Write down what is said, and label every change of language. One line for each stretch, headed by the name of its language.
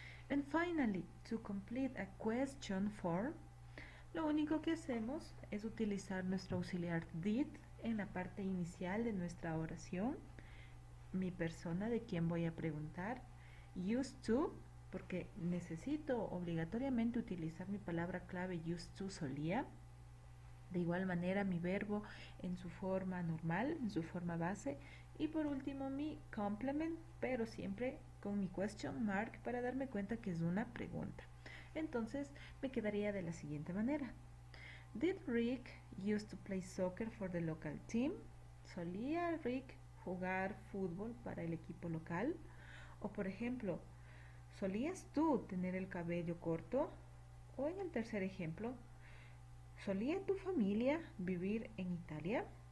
English: And finally, to complete a question form,
Spanish: lo único que hacemos es utilizar nuestro auxiliar did en la parte inicial de nuestra oración, mi persona de quien voy a preguntar, used to, porque necesito obligatoriamente utilizar mi palabra clave used to, solía. De igual manera mi verbo en su forma normal, en su forma base. Y por último mi complement, pero siempre con mi question mark para darme cuenta que es una pregunta. Entonces me quedaría de la siguiente manera.
English: Did Rick used to play soccer for the local team?
Spanish: ¿Solía Rick jugar fútbol para el equipo local? O por ejemplo, ¿solías tú tener el cabello corto? O en el tercer ejemplo, ¿solía tu familia vivir en Italia?